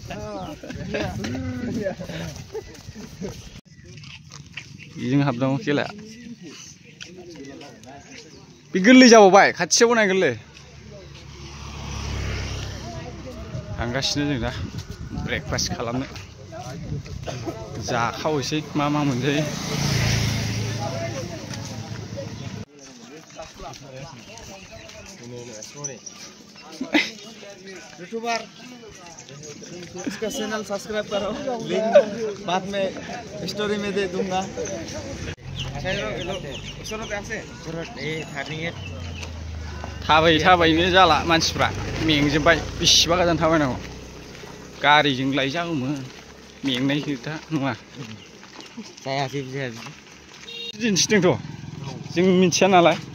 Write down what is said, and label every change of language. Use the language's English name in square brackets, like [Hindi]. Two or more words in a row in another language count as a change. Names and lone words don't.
[Bodo] बेजों हाबनांगौ खेलाया। बे गोरलै जाबावबाय, खाथियाव नाय गोरलै। थांगासिनो जों दा ब्रेकफास्ट खालामनो। जाखावैसै मा मोनजायो। [Hindi] यूट्यूबर इसका चैनल सब्सक्राइब करो, लिंक बाद में स्टोरी में दे दूंगा। [Bodo] थाबायनो जाला मानसिफ्रा, मेंजोबबाय। बेसेबा गोजान थाबायनांगौ, गारिजों लायजागौमोन, मेंनाय खोथा नङा। दिन्थिदोंथ', जों मिथिया नालाय।